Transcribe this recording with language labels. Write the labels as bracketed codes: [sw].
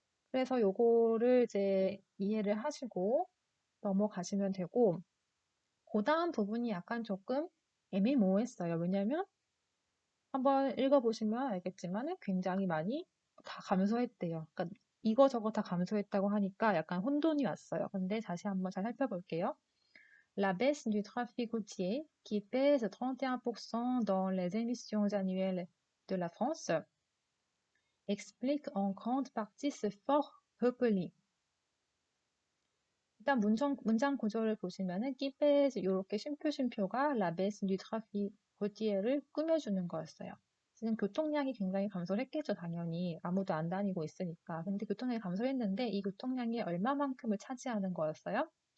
[ko] 그래서 요거를 이제 이해를 하시고 넘어가시면 되고, 그 다음 부분이 약간 조금 애매모호했어요. 왜냐면 한번 읽어보시면 알겠지만 굉장히 많이 다 감소했대요. 그러니까 이거저거 다 감소했다고 하니까 약간 혼돈이 왔어요. 근데 다시 한번 잘 살펴볼게요. [fr] La baisse du trafic routier, qui pèse 31% dans les émissions annuelles de la France, explique en grande partie ce fort repli. [ko] 일단 문장 구조를 보시면은 끼베스 이렇게 쉼표가 라베스 듀 트라피 고티에를 꾸며주는 거였어요. 지금 교통량이 굉장히 감소를 했겠죠, 당연히. 아무도 안 다니고 있으니까. 근데 교통량이 감소했는데 이 교통량이 얼마만큼을 차지하는 거였어요?